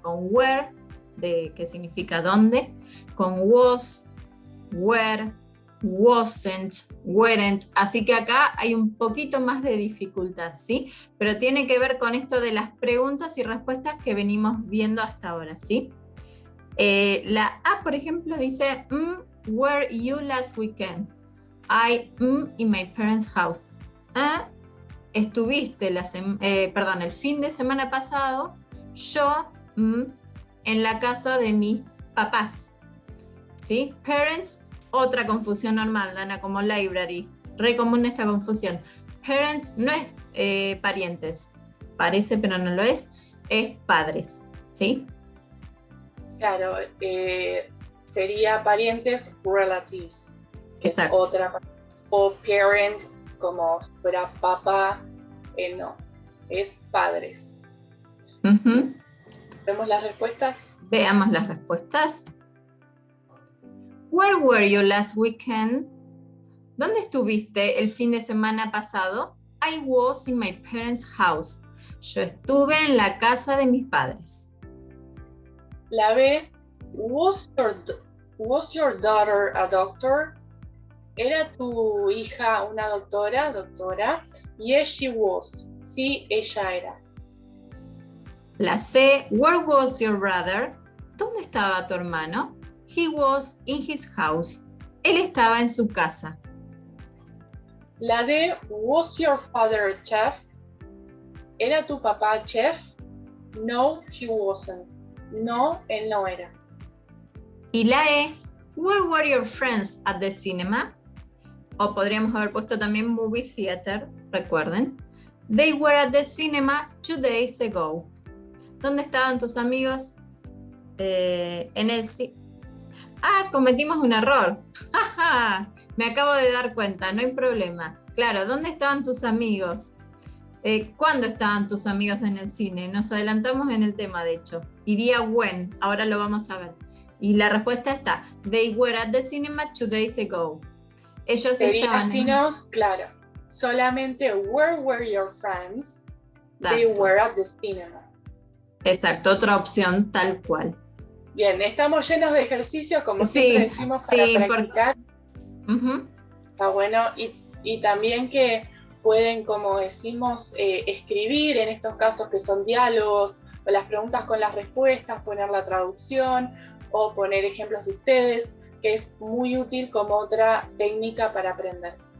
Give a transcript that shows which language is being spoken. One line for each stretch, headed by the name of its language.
Spanish: Con where, que significa dónde, con was, were, wasn't, weren't. Así que acá hay un poquito más de dificultad, ¿sí? Pero tiene que ver con esto de las preguntas y respuestas que venimos viendo hasta ahora, ¿sí? La A, por ejemplo, dice,
English: were you last weekend? I, in my parents' house.
Spanish: Estuviste el fin de semana pasado, yo, en la casa de mis papás. ¿Sí? Parents, otra confusión normal, Dana, como library. Re común esta confusión. Parents no es parientes. Parece, pero no lo es. Es padres. ¿Sí? Claro, sería parientes, relatives. Que es otra. O parent, como si fuera papá. No, es padres. ¿Vemos las respuestas? Veamos las respuestas.
English: Where were you last weekend?
Spanish: ¿Dónde estuviste el fin de semana pasado?
English: I was in my parents' house.
Spanish: Yo estuve en la casa de mis padres.
English: La B, was your daughter a doctor?
Spanish: ¿Era tu hija una doctora? Doctora.
English: Yes, she was.
Spanish: Sí, ella era.
English: La C, where was your brother?
Spanish: ¿Dónde estaba tu hermano?
English: He was in his house.
Spanish: Él estaba en su casa.
English: La D, was your father a chef?
Spanish: ¿Era tu papá chef?
English: No, he wasn't.
Spanish: No, él no era.
English: Y la E, where were your friends at the cinema?
Spanish: O podríamos haber puesto también movie theater, recuerden.
English: They were at the cinema 2 days ago.
Spanish: ¿Dónde estaban tus amigos? En el cine. Ah, cometimos un error. Me acabo de dar cuenta, no hay problema. Claro, ¿dónde estaban tus amigos? ¿Cuándo estaban tus amigos en el cine? Nos adelantamos en el tema, de hecho. Iría when, ahora lo vamos a ver. Y la respuesta está,
English: they were at the cinema 2 days ago.
Spanish: Ellos sería estaban así, ¿no? Claro.
English: Solamente, where were your friends? They were at the cinema.
Spanish: Exacto, otra opción tal cual. Bien, estamos llenos de ejercicios, como siempre decimos, para practicar. Está bueno. Y también que pueden, como decimos, escribir en estos casos que son diálogos, o las preguntas con las respuestas, poner la traducción, o poner ejemplos de ustedes, que es muy útil como otra técnica para aprender.